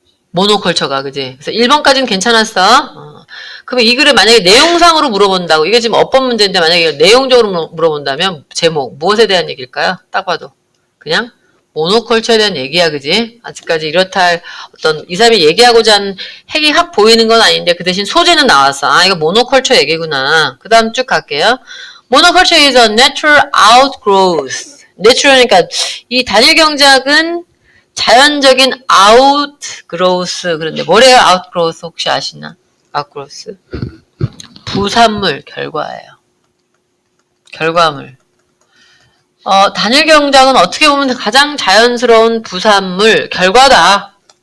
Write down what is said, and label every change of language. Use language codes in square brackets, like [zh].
[ko] 모노컬처가, 그지? 그래서 1번까지는 괜찮았어. 그러면 이 글을 만약에 내용상으로 물어본다고, 이게 지금 어법 문제인데 만약에 내용적으로 물어본다면 제목, 무엇에 대한 얘기일까요? 딱 봐도. 그냥 모노컬처에 대한 얘기야, 그지? 아직까지 이렇다 할 어떤 이 사람이 얘기하고자 하는 핵이 확 보이는 건 아닌데 그 대신 소재는 나왔어. 아, 이거 모노컬처 얘기구나. 그 다음 쭉 갈게요. [en] Monoculture is a natural outgrowth. [ko] natural이니까 이 단일 경작은 자연적인 outgrowth. 그런데 뭐래요? outgrowth 혹시 아시나? outgrowth. 부산물 결과예요. 결과물. 단일 경작은 어떻게 보면 가장 자연스러운 부산물 결과다.